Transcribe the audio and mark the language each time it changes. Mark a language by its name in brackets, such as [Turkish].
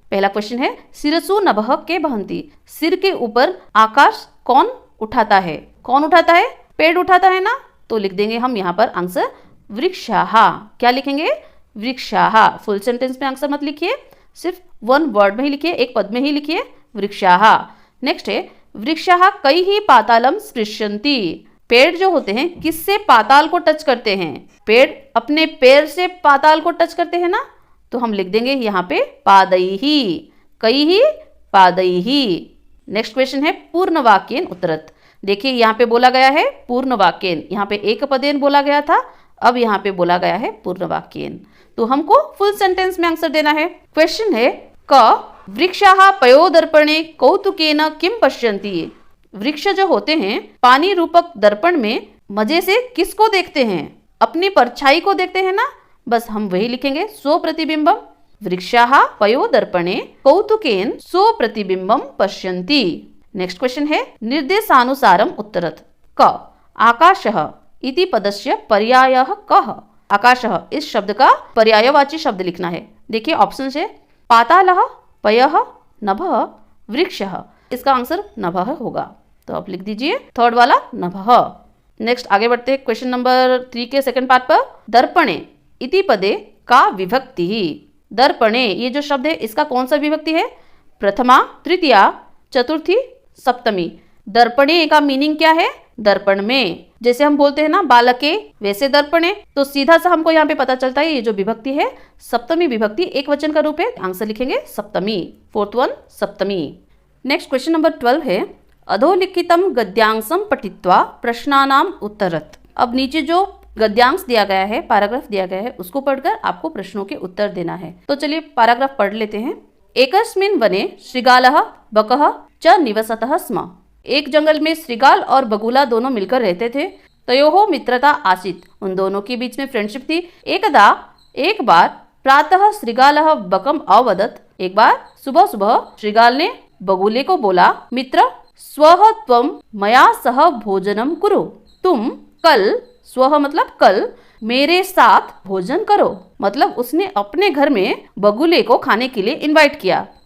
[Hindi] पहला क्वेश्चन है [Sanskrit] शिरसु नभः के बहंती। [Hindi] सिर के ऊपर आकाश कौन उठाता है? कौन उठाता है? पेड़ उठाता है ना, तो लिख देंगे हम यहाँ पर आंसर वृक्षाः। क्या लिखेंगे? वृक्षाः। फुल सेंटेंस में आंसर मत लिखिए, सिर्फ वन वर्ड में ही लिखिए, एक पद में ही लिखिए वृक्षाः। नेक्स्ट है [Sanskrit] वृक्षाः कैः पातालं स्पृशन्ति। [Hindi] पेड़ जो होते हैं किससे पाताल को टच करते हैं? पेड़ अपने पैर से पाताल को टच करते हैं ना, तो हम लिख देंगे यहाँ पे पादैहि, कैः पादैहि। नेक्स्ट क्वेश्चन है [Sanskrit] पूर्ण वाक्येन उत्तरत। [Hindi] देखिए यहाँ पे बोला गया है पूर्ण वाक्येन, यहाँ पे एक पदेन बोला गया था, अब यहाँ पे बोला गया है पूर्ण वाक्येन, तो हमको फुल सेंटेंस में आंसर देना है। क्वेश्चन है [Sanskrit] क वृक्षाः पयोदर्पणे कौतुकेन किम पश्यन्ति। [Hindi] वृक्ष जो होते हैं पानी रूपक दर्पण में मजे से किसको देखते हैं? अपनी परछाई को देखते हैं ना, बस हम वही लिखेंगे स्वप्रतिबिंबम। [Sanskrit] वृक्षाः पयोदर्पणे कौतुकेन स्वप्रतिबिंबम पश्यन्ति। [Hindi] नेक्स्ट क्वेश्चन है [Sanskrit] निर्देशानुसारम उत्तरत। क आकाशः इति पदस्य पर्यायः कः। [Hindi] आकाशः इस शब्द का पर्यायवाची शब्द लिखना है। देखिए ऑप्शन है पातालः, पयः, नभः, वृक्षः। इसका आंसर नभः होगा, तो आप लिख दीजिए थर्ड वाला नभः। नेक्स्ट आगे बढ़ते हैं क्वेश्चन नंबर 3 के सेकंड पार्ट पर। [Sanskrit] दर्पणे इति पदे [Hindi] का विभक्ति ही। दर्पणे ये जो शब्द है इसका कौन सा विभक्ति है? प्रथमा, तृतीया, चतुर्थी, सप्तमी। दर्पणे का मीनिंग क्या है? दर्पण में। जैसे हम बोलते हैं ना बालके, वैसे दर्पणे। तो सीधा सा हमको यहाँ पे पता चलता है ये जो विभक्ति है सप्तमी विभक्ति एक वचन का रूप है। आंसर लिखेंगे सप्तमी। फोर्थ वन सप्तमी। नेक्स्ट क्वेश्चन नंबर 12 है [Sanskrit] अधोलिखितम गद्यांशम पठित्वा प्रश्नानाम उत्तरत। [Hindi] अब नीचे जो गद्यांश दिया गया है, पैराग्राफ दिया गया है, उसको पढ़कर आपको प्रश्नों के उत्तर देना है। तो चलिए पैराग्राफ पढ़ लेते हैं। [Sanskrit] एकस्मिन् वने श्रृगालः बकः च निवसतः स्म। [Hindi] एक जंगल में श्रृगाल और बगुला दोनों मिलकर रहते थे। [Sanskrit] तयोः मित्रता आसीत्। [Hindi] उन दोनों के बीच में फ्रेंडशिप थी। [Sanskrit] एक बार प्रातः श्रृगालः बकम् अवदत्। [Hindi] एक बार सुबह सुबह श्रृगाल ने बगुले को बोला, [Sanskrit] मित्र स्वः त्वं मया सह भोजनम कुरु। [Hindi] तुम कल, स्वः मतलब कल, मेरे साथ भोजन करो। मतलब उसने अपने घर में बगुले को खाने के लिए इनवाइट किया।